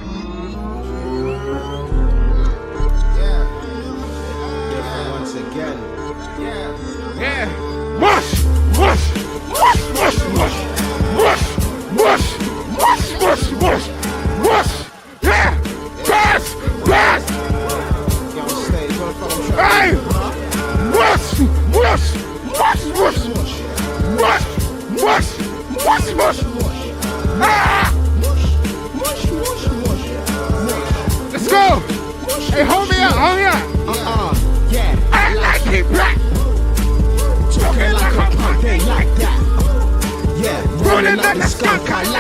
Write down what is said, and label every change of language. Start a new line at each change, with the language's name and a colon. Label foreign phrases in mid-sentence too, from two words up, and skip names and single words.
English: Once again. Yeah. Mush! Mush! Mush! Mush! Mush! Mush! Mush! Mush! Mush! Mush! Mush! Yeah! Pass! Pass! Hey! Mush! Mush! Mush! Mush! Mush! Mush! Mush! Mush! Ah! Let's go! Hey, hold me up! Yeah. I like it black! Talking like a punk, They like that. Yeah. rolling like a skunk, I like